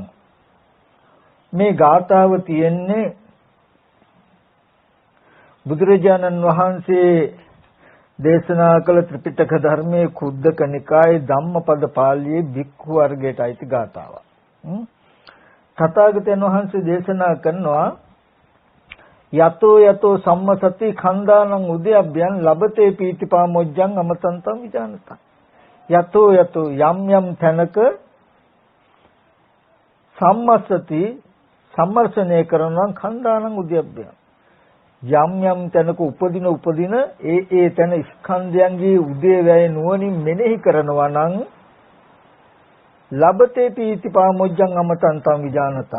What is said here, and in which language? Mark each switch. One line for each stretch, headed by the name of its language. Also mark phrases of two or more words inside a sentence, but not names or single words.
Sinhala: මේ ගාථාව තියෙන්නේ බුදුරජාණන් වහන්සේ දේශනා කළ ත්‍රිපිටක ධර්මයේ කුද්දක නිකායේ ධම්මපද පාළියේ භික්ඛු වර්ගයට අයිති ගාථාවක්. තථාගතයන් වහන්සේ දේශනා කරනවා
Pali: යතෝ සම්මසති khණ්ඩානං උදයබ්බයන් ලබතේ පීතිපාමොජ්ජං අමතන්තං විජානතං.
Sinhala: යතෝ යම් තැනක සම්මසති සම්මර්ෂණය කරනවා
Pali: khණ්ඩානං උදයබ්බයන්.
Sinhala: යම් තැනක උපදින ඒ තැන ස්කන්ධයන්ගේ උදේවැය නුවණින් මෙනෙහි කරනවා නම්
Pali: ලබතේ පීතිපාමොජ්ජං අමතන්තං විජානතං.